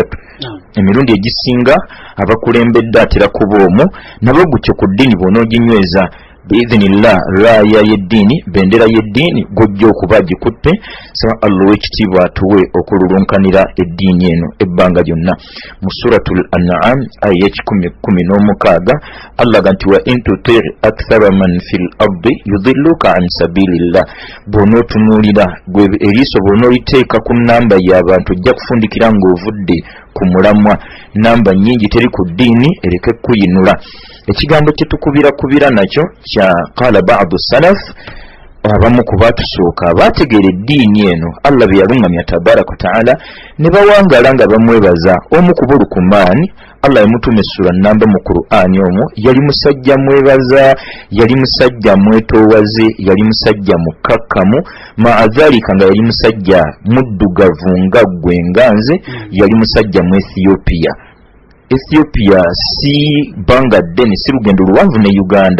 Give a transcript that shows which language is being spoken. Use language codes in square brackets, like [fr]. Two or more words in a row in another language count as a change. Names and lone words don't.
[lg] Emirundi egisinga abakulembedde atera kuba omwo. Nabo gutyo ku ddiini bw'onooginyweza biidhinillah raaya y'eddiini bendera y'eddiini gojja okuba gikutte saba Allah w'ekitiibwa atuwe okululunkanira eddiini eno ebbanga lyonna. Mu suratul an'am aya 10:16 Allah ganti [ar] وإن تطع أكثر من في الأرض يضلوك عن سبيل الله, [lg] bw'onootunuulira gwe eriiso bw'onooliteeka ku nnamba y'abantu ojja kufundikira ng'ovudde ku mulamwa, namba nnyingi teri ku ddiini ereke kuyinula. Ekigambo kye tukubira nakyo kya [ar] قال بعض السلف, [lg] abamu ku baatusooka abaategeera eddiini eno Allah bye yalungamya [ar] تبارك وتعالى [lg] ne bawangala nga bamwebaza. Omu ku Lukumaani Allah yamutuuma essura nnamba mu Qur'ani omwo, yali musajja mwebaza, yali musajja mwetoowaze, yali musajja mukkakkamu, maadhalika nga yali musajja muddugavu nga ggwe nga nze, yali musajja mu Ethiopia si banga ddene, si lugendo luwanvu ne Uganda.